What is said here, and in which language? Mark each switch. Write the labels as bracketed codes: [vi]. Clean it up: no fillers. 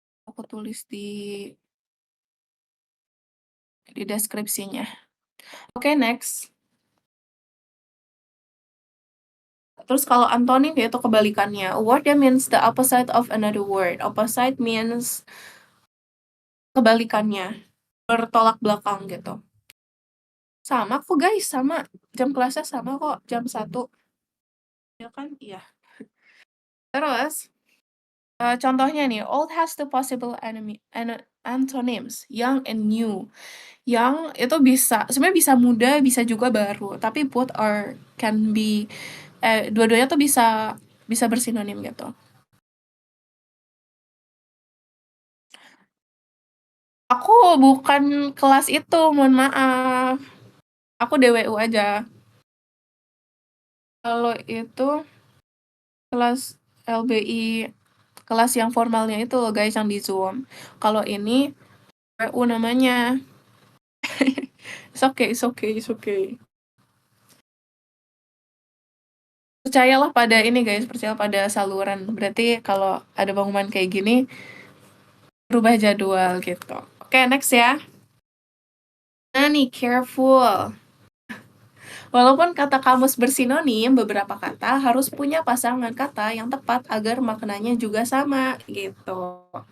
[id] Aku tulis di deskripsinya. Oke, next. Terus kalau antonim yaitu kebalikannya. [en] A word that means the opposite of another word. Opposite means [id] kebalikannya, bertolak belakang gitu. Sama kok guys, sama. Jam kelasnya sama kok, jam 1. Ya kan? Iya. Terus, contohnya nih, [en] old has the possible antonyms, young and new. [id] Young itu sebenarnya bisa muda, bisa juga baru. Tapi [en] both can be, [id] dua-duanya tuh bisa bersinonim gitu. Aku bukan kelas itu, mohon maaf. Aku DWU aja. Kalau itu kelas LBI, kelas yang formalnya itu loh guys, yang di Zoom. Kalau ini WU namanya. [en] It's okay, it's okay, it's okay. [id] Percayalah pada ini guys, percaya pada saluran. Berarti kalau ada pengumuman kayak gini, berubah jadwal gitu. Oke, next ya. Nah nih, careful. Walaupun kata kamus bersinonim, beberapa kata harus punya pasangan kata yang tepat agar maknanya juga sama gitu.